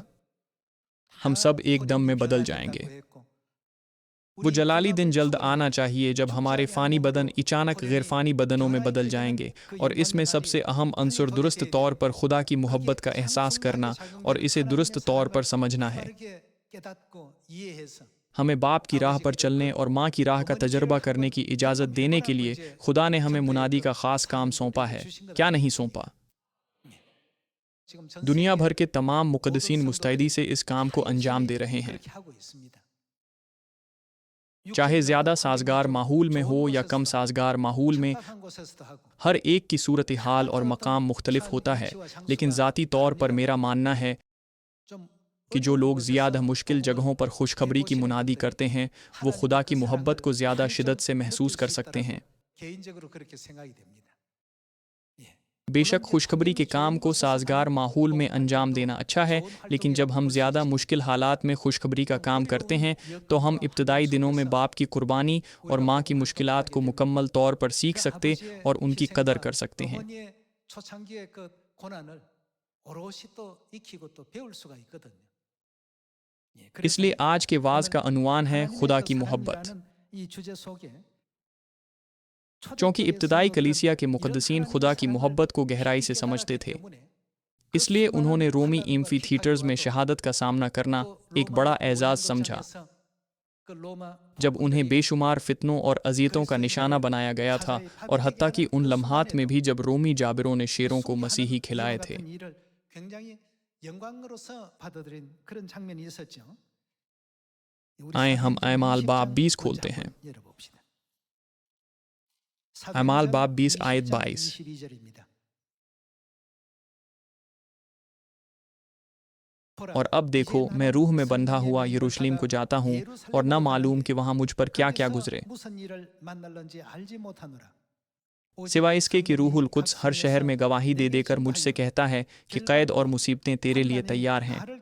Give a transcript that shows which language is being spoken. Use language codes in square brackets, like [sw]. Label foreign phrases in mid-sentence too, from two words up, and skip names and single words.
[ur] ہم سب ایک دم میں بدل جائیں گے۔ وہ جلالی دن جلد آنا چاہیے جب ہمارے فانی بدن اچانک غیرفانی بدنوں میں بدل جائیں گے، اور اس میں سب سے اہم عنصر درست طور پر خدا کی محبت کا احساس کرنا اور اسے درست طور پر سمجھنا ہے. ہمیں باپ کی راہ پر چلنے اور ماں کی راہ کا تجربہ کرنے کی اجازت دینے کے لیے خدا نے ہمیں منادی کا خاص کام سونپا ہے، کیا نہیں سونپا? [ko] 지금 전 [ur] दुनिया [ko] 세계 [ur] بھر کے تمام مقدسین [ko] 모든 [ur] مستعدی سے اس کام کو انجام دے رہے ہیں, [ko] 그렇게 하고 있습니다. [ur] چاہے زیادہ [ko] 육체적으로 [ur] साजगार [ko] 좀 [ur] ماحول میں [ko] 좋은 [ur] ہو یا کم [ko] 곳에서도 [ur] سازگار ماحول میں, [ko] 척박한 곳에서도 하고 [ur] ہر ایک کی صورت حال اور مقام مختلف ہوتا ہے، لیکن ذاتی طور پر میرا ماننا ہے [ko] 좀 [ur] کہ جو [ko] 어려운 [ur] लोग [ko] 곳에서 [ur] زیادہ مشکل [ko] 복음을 [ur] جگہوں پر خوشخبری کی [ko] 해보시는 [ur] मुनादी [ko] 분들이 [ur] کرتے ہیں، وہ [ko] 하나님 [ur] خدا کی [ko] 그 [ur] محبت کو [ko] 사람들을 [ur] ज़्यादा [ko] 많이 [ur] شدت سے [ko] 좀 [ur] महसूस [ko] 느낄 [ur] कर [ko] 수 [ur] سکتے ہیں. [ko] 있다라고 개인적으로 그렇게 생각이 됩니다. 예. [ur] बेशक [ko] 물론 이제 [ur] خوشخبری کے [ko] 환경이 [ur] काम [ko] 좋은 [ur] को [ko] 곳에서 [ur] साजगार [ko] 많은 [ur] ماحول میں [ko] 복음 [ur] अंजाम [ko] 활동도 [ur] دینا اچھا ہے, [ko] 좋은 [ur] لیکن جب ہم [ko] 활동이라고 볼 [ur] ज़्यादा [ko] 수 [ur] मुश्किल [ko] 있지만 [ur] حالات میں خوشخبری کا [ko] 좀 [ur] کام کرتے ہیں [ko] 어려운 [ur] تو ہم [ko] 여건과 [ur] इब्तदाई [ko] 환경 [ur] دنوں میں [ko] 속에서 [ur] باپ کی قربانی اور [ko] 우리가 [ur] ماں کی [ko] 복음 [ur] मुश्किलात [ko] 활동을 [ur] को [ko] 하게 되면 [ur] مکمل طور پر سیکھ [ko] 그 [ur] सकते [ko] 아버지의 [ur] اور ان کی قدر [ko] 희생과 [ur] کر سکتے ہیں. [ko] 어머니의 초창기의 그 고난을 오롯이 또 익히고 또 배울 수가 있거든요. 예, 그래서 [ur] اس لیے آج کے وعظ کا [ko] 오늘 [ur] عنوان ہے خدا [ko] 하나님의 [ur] की [ko] 그 [ur] मोहब्बत। [ko] 사랑이라는 이 주제 속에 [ur] चूँकि [ko] 초대교회 [ur] ابتدائی کلیسیا کے [ko] 성도들은 [ur] मुक़द्दसीन [ko] 이런 [ur] خدا کی [ko] 하나님의 [ur] محبت کو [ko] 사랑을 [ur] گہرائی سے [ko] 깊이 [ur] समझते [ko] 깨달았기 [ur] थे, [ko] 때문에 그 [ur] इसलिए [ko] 수많은 [ur] انہوں نے رومی [ko] 환란과 [ur] ایمفی تھیٹرز میں [ko] 핍박에와도 [ur] شہادت کا سامنا کرنا [ko] 또 [ur] ایک بڑا [ko] 로마 [ur] اعزاز سمجھا. [ko] 오란도전에서 그 로마 [ur] جب انہیں [ko] 폭군들이 [ur] بے شمار فتنوں اور اذیتوں کا نشانہ بنایا گیا تھا، اور حتیٰ کہ ان لمحات میں بھی جب رومی جابروں نے شیروں کو مسیحی کھلائے تھے. [ko] 같은 일을 굉장히 영광으로서 받아들인 그런 장면이 있었죠. 우리 [ur] آئیے ہم [ko] 사도행전 [ur] अमाल [ko] 20장 [ur] बाब 20 [ko] 먼저 [ur] کھولتے ہیں. [ko] 한번 열어봅시다. [ur] अमाल [ko] 사도행전 [ur] باب 20 آیت [ko] 20장 [ur] 22। [ko] 22절입니다. [ur] اور اب دیکھو، میں روح میں بندھا ہوا یروشلم کو جاتا ہوں، اور نہ معلوم کہ وہاں مجھ پر کیا کیا گزرے، سوائے اس کے کہ روح القدس ہر شہر میں گواہی دے دے کر مجھ سے کہتا ہے کہ قید اور مصیبتیں تیرے لیے تیار ہیں.